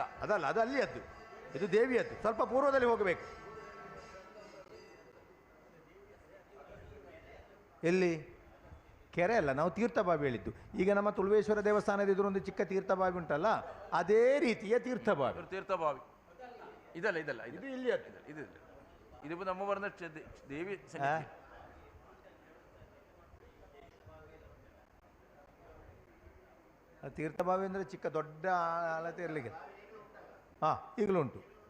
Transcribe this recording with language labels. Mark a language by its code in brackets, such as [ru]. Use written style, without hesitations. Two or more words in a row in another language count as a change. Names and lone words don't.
[kn] ಅದಲ್ಲ, ಅದು ಅಲ್ಲಿಯದ್ದು, ಇದು ದೇವಿಯದ್ದು. ಸ್ವಲ್ಪ ಪೂರ್ವದಲ್ಲಿ ಹೋಗಬೇಕು. ಎಲ್ಲಿ? ಕೆರೆ ಅಲ್ಲ, ನಾವು ತೀರ್ಥಭಾವಿ ಹೇಳಿದ್ದು. ಈಗ ನಮ್ಮ ತುಳುವೇಶ್ವರ ದೇವಸ್ಥಾನದ ಎದುರೊಂದು ಚಿಕ್ಕ ತೀರ್ಥಭಾವಿ ಉಂಟಲ್ಲ, ಅದೇ ರೀತಿಯ ತೀರ್ಥಭಾವಿ. [ml] ഒരു തീർത്ഥഭാവി ഇതല്ല ഇതല്ല [kn] ಇದು ಇಲ್ಲಿಯದ್ದು. [ml] ഇത് ഇതിപ്പോ നമ്മ പറഞ്ഞ ദേവി സന്നിധി. [kn] ತೀರ್ಥಭಾವಿ ಅಂದರೆ ಚಿಕ್ಕ ದೊಡ್ಡ ಅಳತೆ ಇರಲಿಕ್ಕೆ. ಹಾಂ, ಈಗಲೂ ಉಂಟು.